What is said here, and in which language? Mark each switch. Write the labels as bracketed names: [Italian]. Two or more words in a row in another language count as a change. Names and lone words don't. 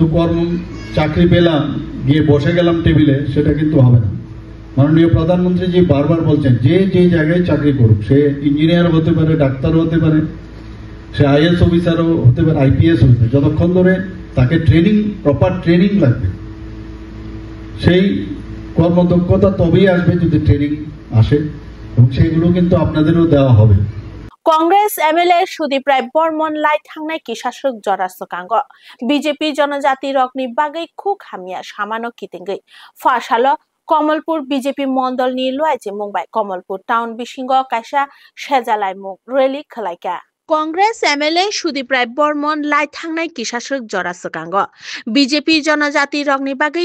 [Bangla] চাকরি পেলাম গিয়ে বসে গেলাম টেবিলে সেটা কিন্তু হবে না মাননীয় প্রধানমন্ত্রী জি বারবার বলছেন যে যে জায়গায় চাকরি করুক সে ইঞ্জিনিয়ার হতে পারে ডাক্তারও হতে পারে সে [English] IAS officer [Bangla] হতে পারে আইপিএস হতে পারে যতক্ষণ ধরে তাকে [English] proper training [Bangla] লাগবে সেই কর্মদক্ষতা তবেই আসবে যদি ট্রেনিং আসে এবং সেগুলো কিন্তু আপনাদেরও দেওয়া হবে [Kok Borok] Congress MLA Sudeep Rai Bormon lai thangnai ki shashok joraskango BJP Jonojati rokni bagai khuk hamia samano kitengei fashalo Kamalpur BJP mondol ni loaje Mumbai Kamalpur town bisingo kaisa sejalai mung rally khlaika Congress MLA Sudeep Rai Bormon lai thangnai ki shashok joraskango BJP Jonojati rokni bagai